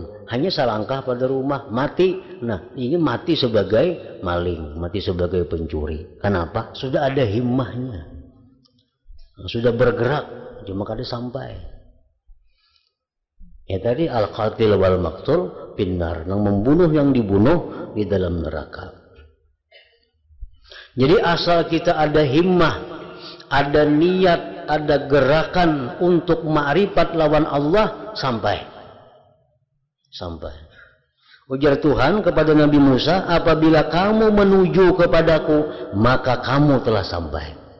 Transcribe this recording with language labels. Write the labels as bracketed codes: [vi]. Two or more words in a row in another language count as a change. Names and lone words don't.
[id] Hanya selangkah pada rumah, mati. Nah, ini mati sebagai maling, mati sebagai pencuri. Kenapa? Sudah ada himmahnya. Sudah bergerak, cuma kada sampai. Ya tadi [ar] al-qatil wal maqtul finnar, [id] yang membunuh yang dibunuh di dalam neraka. Jadi asal kita ada himmah, ada niat, ada gerakan untuk ma'rifat lawan Allah, sampai. Ujar Tuhan kepada Nabi Musa, apabila kamu menuju kepadaku, maka kamu telah sampai.